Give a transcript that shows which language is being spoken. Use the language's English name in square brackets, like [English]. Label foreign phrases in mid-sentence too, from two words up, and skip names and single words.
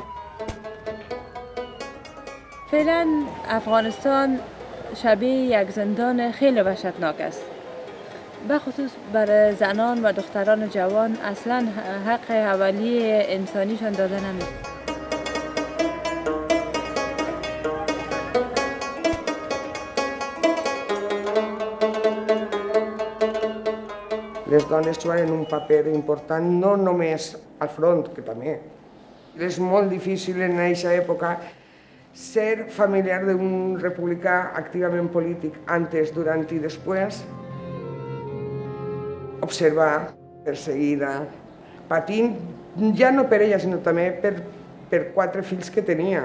[Persian] فعلا افغانستان شبیه یک زندان خیلی وحشتناک است. بخصوص برای زنان و دختران جوان اصلا حق اولیه انسانیشان داده نمیشه. [Catalan] Les dones juguen un paper important no només al front, que també. És molt difícil en aquesta època ser familiar d'un republicà activament polític antes, durant i després, observar, perseguida, patint, ja no per ella, sinó també per 4 fills que tenia.